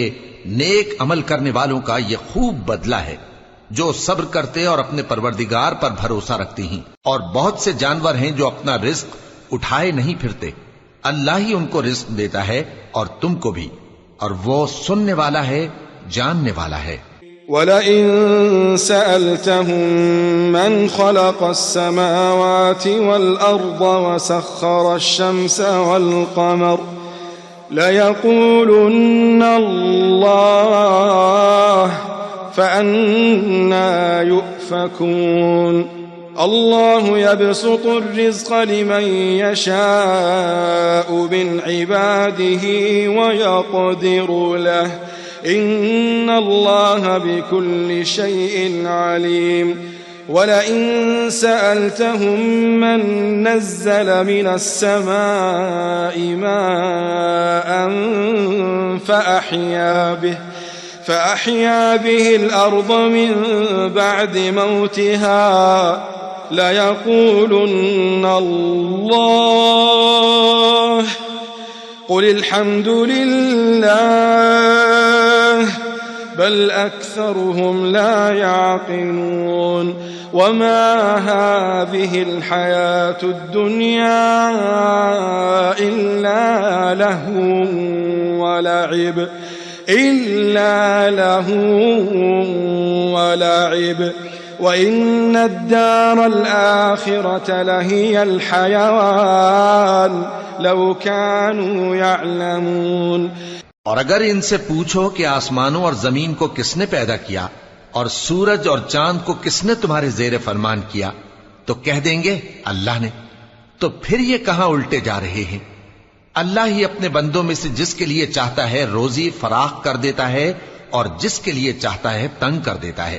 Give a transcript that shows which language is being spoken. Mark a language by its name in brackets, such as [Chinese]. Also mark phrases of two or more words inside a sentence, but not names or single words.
[Urdu] نیک عمل کرنے والوں کا یہ خوب بدلہ ہے، جو صبر کرتے اور اپنے پروردگار پر بھروسہ رکھتے ہیں. اور بہت سے جانور ہیں جو اپنا رزق اٹھائے نہیں پھرتے، اللہ ہی ان کو رزق دیتا ہے اور تم کو بھی، اور وہ سننے والا ہے، جاننے والا ہے. [Arabic] ولئن سألتهم من خلق السماوات والأرض وسخر الشمس والقمر ليقولن الله فأنى يؤفكون. الله يبسط الرزق لمن يشاء من عباده ويقدر له إن الله بكل شيء عليم. ولئن سألتهم من نزل من السماء ماء فأحيا به الأرض من بعد موتها ليقولن الله قل الحمد لله بل أكثرهم لا يعقلون. وما هذه الحياة الدنيا إلا لهو ولعب وإن الدار الآخرة لهي الحيوان لو كانوا يعلمون. [Urdu] اور اگر ان سے پوچھو کہ آسمانوں اور زمین کو کس نے پیدا کیا اور سورج اور چاند کو کس نے تمہارے زیر فرمان کیا، تو کہہ دیں گے اللہ نے. تو پھر یہ کہاں الٹے جا رہے ہیں۔ اللہ ہی اپنے بندوں میں سے جس کے لیے چاہتا ہے روزی فراخ کر دیتا ہے اور جس کے لیے چاہتا ہے تنگ کر دیتا ہے.